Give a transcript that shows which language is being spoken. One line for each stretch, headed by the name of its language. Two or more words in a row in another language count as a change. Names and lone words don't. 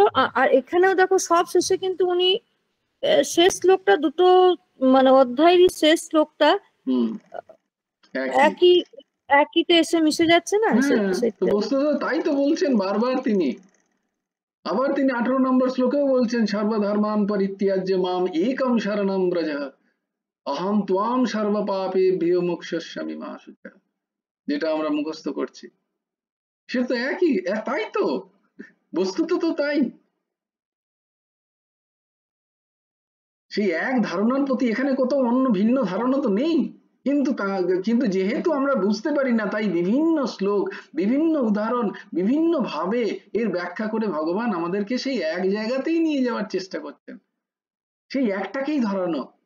Bangla: আর এখানেও দেখো সব শেষে কিন্তু উনি শেষ শ্লোকটা দুটো, মানে অধ্যায়েরই শেষ শ্লোকটা একই একইতে এসে মিশে যাচ্ছে না সেটা। বস্তুত তাই তো বলছেন বারবার তিনি। আবার তিনি 18 নম্বর শ্লোকেও বলছেন,
Sanskrit: সর্বধর্মান পরিত্যাজ্য মাম একম শরণম ব্রজ অহম ত্বাম সর্ব পাপেভ্যো মোক্ষয়িষ্যামি মা শুচঃ,
Bangla: যেটা আমরা মুখস্থ করছি, সে তো একই, তাই তো, বস্তুত তো তাই। সেই এক ধারণার প্রতি এখানে কোথাও অন্য ভিন্ন ধারণা তো নেই, কিন্তু যেহেতু আমরা বুঝতে পারি না, তাই বিভিন্ন শ্লোক, বিভিন্ন উদাহরণ, বিভিন্ন ভাবে এর ব্যাখ্যা করে ভগবান আমাদেরকে সেই এক জায়গাতেই নিয়ে যাওয়ার চেষ্টা করছেন, সেই একটাকেই ধরানো।